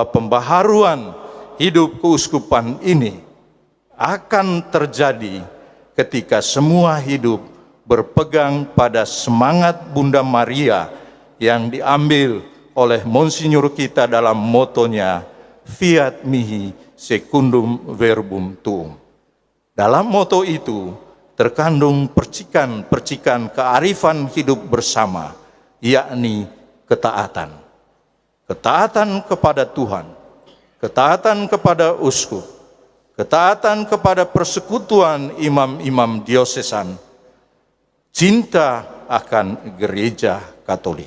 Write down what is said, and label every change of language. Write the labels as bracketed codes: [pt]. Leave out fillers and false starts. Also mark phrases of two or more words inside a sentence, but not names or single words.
[id] pembaharuan hidup keuskupan ini akan terjadi ketika semua hidup berpegang pada semangat Bunda Maria yang diambil oleh Monsinyur kita dalam motonya [la] Fiat mihi secundum verbum tuum. [id] Dalam moto itu terkandung percikan-percikan kearifan hidup bersama, yakni ketaatan. Ketaatan kepada Tuhan, ketaatan kepada uskup, ketaatan kepada persekutuan imam-imam diosesan, cinta akan gereja Katolik.